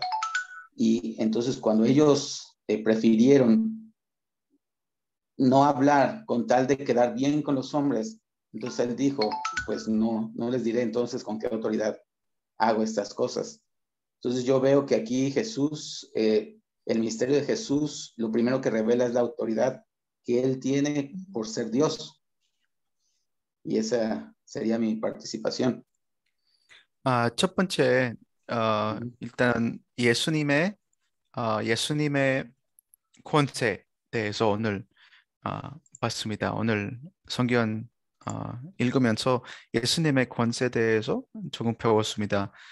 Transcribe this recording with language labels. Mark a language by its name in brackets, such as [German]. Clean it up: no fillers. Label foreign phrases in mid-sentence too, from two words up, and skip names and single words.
[Spanish] Y entonces cuando ellos prefirieron no hablar con tal de quedar bien con los hombres, entonces él dijo, pues no les diré entonces con qué autoridad hago estas cosas. Entonces yo veo que aquí Jesús, el misterio de Jesús, lo primero que revela es la autoridad que él tiene por ser Dios. Y esa sería mi participación. [Korean] 첫 번째, 일단 예수님의 권세에 대해서 오늘 봤습니다. 오늘 성경 읽으면서 예수님의 권세에 대해서 조금 배웠습니다.